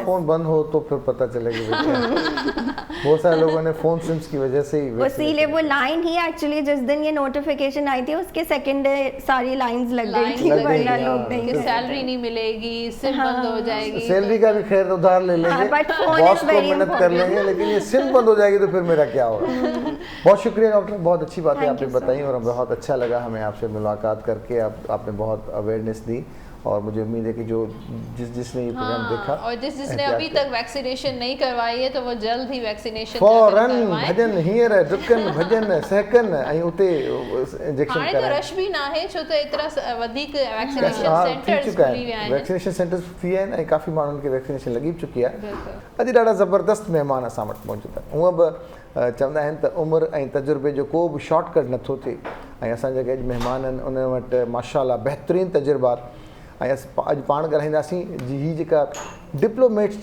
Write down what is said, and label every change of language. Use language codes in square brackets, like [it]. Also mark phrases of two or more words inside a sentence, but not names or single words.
[hi] फ़ोन बंद हो तो फिर पता चलेगा। बहुत सारे लोगों ने फ़ोन सिम्स की वजह से ही इसीलिए वो लाइन ही एक्चुअली जिस दिन ये नोटिफिकेशन आई थी उसके [en] second day [hi] सारी लाइंस लग गई थी, वरना लोग नहीं कि थे। सैलरी नहीं मिलेगी, सिम बंद हो जाएगी। सैलरी का भी खैर उधार ले लेंगे, [en] but phone [hi] बॉस [en] is [hi] को [en] very [hi] मदद कर लेंगे, लेकिन ये सिम बंद हो जाएगी तो फिर मेरा क्या होगा। बहुत शुक्रिया डॉक्टर, बहुत अच्छी बातें [en] Thank [hi] आपने [en] you so [hi] बताई और बहुत अच्छा लगा हमें आपसे मुलाकात करके। आपने बहुत अवेयरनेस दी और मुझे उम्मीद है कि जो जिसने ये प्रोग्राम देखा और जिसने अभी तक वैक्सीनेशन नहीं करवाई है तो वो जल्द ही वैक्सीनेशन [sd] फौरन भजन हींअर डुकन भजन सहकन ऐं उते इंजेक्शन हाणे तो रश भी ना है छो तो एतिरा वधीक [en] vaccination centers [sd] खुली विया आहिनि। [en] vaccination centers [sd] थी आहिनि ऐं काफ़ी माण्हुनि खे वैक्सीनेशन लॻी बि चुकी आहे। अॼु ॾाढा ज़बरदस्त महिमान असां वटि मौजूदु आहिनि। हूअं बि चवंदा आहिनि त उमिरि ऐं तजुर्बे जो को बि शॉर्टकट नथो थिए ऐं असां जेके अॼु महिमान आहिनि उन वटि माशाअल्लाह बहितरीनु तजुर्बात ऐं अॼु पाण ॻाल्हाईंदासीं हीअ जेका डिप्लोमेट्स